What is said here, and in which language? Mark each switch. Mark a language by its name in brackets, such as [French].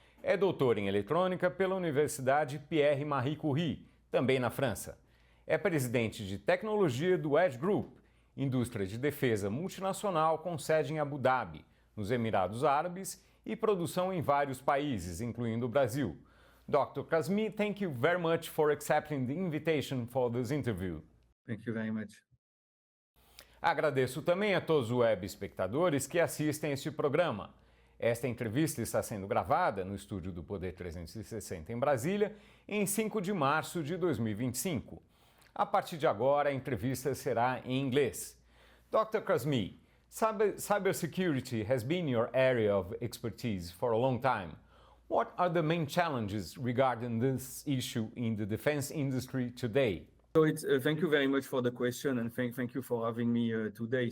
[Portuguese] É doutor em eletrônica pela Universidade Pierre-Marie Curie, também na França. É presidente de Tecnologia do Edge Group, indústria de defesa multinacional com sede em Abu Dhabi, nos Emirados Árabes, e produção em vários países, incluindo o Brasil. [English] Dr. Kasmi, thank you very much for accepting the invitation for this interview. Thank you very much. [Portuguese] Agradeço também a todos os web espectadores que assistem este programa. Esta entrevista está sendo gravada no estúdio do Poder 360 em Brasília, em 5 de março de 2025. A partir de agora, a entrevista será em inglês. [English] Dr. Kasmi, cybersecurity has been your area of expertise for a long time. What are the main challenges regarding this issue in the defense industry today? So thank you very much for the question, and thank you for having me today.